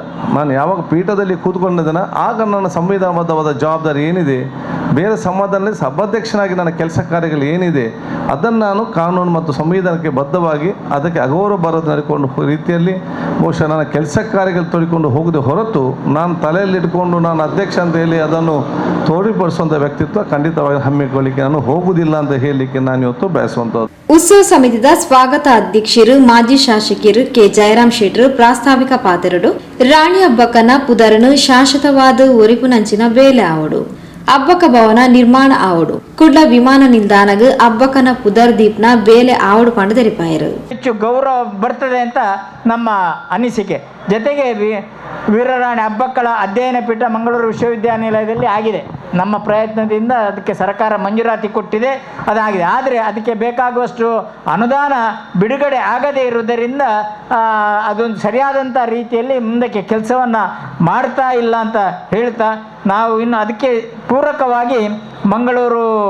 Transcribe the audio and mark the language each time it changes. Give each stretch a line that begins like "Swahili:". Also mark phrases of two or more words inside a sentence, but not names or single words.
Kannada: ನಾನು ಯಾವಾಗ ಪೀಠದಲ್ಲಿ ಕೂತ್ಕೊಂಡಿದ್ದೇನೆ ಆಗ ನನ್ನ ಸಂವಿಧಾನಬದ್ಧವಾದ ಜವಾಬ್ದಾರಿ ಏನಿದೆ, ಬೇರೆ ಸಮಾಧಾನದಲ್ಲಿ ಸಭಾಧ್ಯಕ್ಷನಾಗಿ ನನ್ನ ಕೆಲಸ ಕಾರ್ಯಗಳು ಏನಿದೆ ಅದನ್ನು ನಾನು ಕಾನೂನು ಮತ್ತು ಸಂವಿಧಾನಕ್ಕೆ ಬದ್ಧವಾಗಿ ಅದಕ್ಕೆ ಅಗೌರವ ಬರೋದು ನಡ್ಕೊಂಡು ರೀತಿಯಲ್ಲಿ ಬಹುಶಃ ನನ್ನ ಕೆಲಸ ಕಾರ್ಯಗಳು ತೊಡಿಕೊಂಡು ಹೋಗದೆ ಹೊರತು ನಾನು ತಲೆಯಲ್ಲಿ ಇಟ್ಕೊಂಡು ನಾನು ಅಧ್ಯಕ್ಷ ಅಂತ ಹೇಳಿ ಅದನ್ನು ತೋರಿಪಡಿಸುವಂಥ ವ್ಯಕ್ತಿತ್ವ ಖಂಡಿತವಾಗಿ ಹಮ್ಮಿಕೊಳ್ಳಿಕ್ಕೆ ನಾನು ಹೋಗುವುದಿಲ್ಲ ಅಂತ ಹೇಳಲಿಕ್ಕೆ ನಾನು ಇವತ್ತು ಬಯಸುವಂಥದ್ದು.
Tulu: ಉತ್ಸವ ಸಮಿತಿದ ಸ್ವಾಗತ ಅಧ್ಯಕ್ಷರು ಮಾಜಿ ಶಾಸಕರು ಕೆ ಜಯರಾಮ್ ಶೆಟ್ರು ಪ್ರಾಸ್ತಾವಿಕ ಪಾತ್ರರು ರಾಣಿ ಹಬ್ಬಕ್ಕನ ಪುದರನು ಶಾಶ್ವತವಾದ ಒರಿಪುನಂಚಿನ ಬೇಲೆ ಆವಡು ಹಬ್ಬಕ ಭವನ ನಿರ್ಮಾಣ ಆವಡು ಕುಡ್ಲ ವಿಮಾನ ನಿಲ್ದಾಣಗ ಹಬ್ಬಕನ ಪುದರ್ ದೀಪ್ನ ಬೇಲೆ ಆವಡು ಪಂಡ ತೆರಿಪಾಯರು
Kannada: ಹೆಚ್ಚು ಗೌರವ ಬರ್ತದೆ ಅಂತ ನಮ್ಮ ಅನಿಸಿಕೆ. ಜೊತೆಗೆ ವೀರರಾಣಿ ಹಬ್ಬಕ್ಕಳ ಅಧ್ಯಯನ ಪೀಠ ಮಂಗಳೂರು ವಿಶ್ವವಿದ್ಯಾನಿಲಯದಲ್ಲಿ ಆಗಿದೆ. ನಮ್ಮ ಪ್ರಯತ್ನದಿಂದ ಅದಕ್ಕೆ ಸರ್ಕಾರ ಮಂಜೂರಾತಿ ಕೊಟ್ಟಿದೆ, ಅದಾಗಿದೆ. ಆದರೆ ಅದಕ್ಕೆ ಬೇಕಾಗುವಷ್ಟು ಅನುದಾನ ಬಿಡುಗಡೆ ಆಗದೇ ಇರುವುದರಿಂದ ಅದೊಂದು ಸರಿಯಾದಂಥ ರೀತಿಯಲ್ಲಿ ಮುಂದಕ್ಕೆ ಕೆಲಸವನ್ನು ಮಾಡ್ತಾ ಇಲ್ಲ ಅಂತ ಹೇಳ್ತಾ ನಾವು ಇನ್ನು ಅದಕ್ಕೆ ಪೂರಕವಾಗಿ ಮಂಗಳೂರು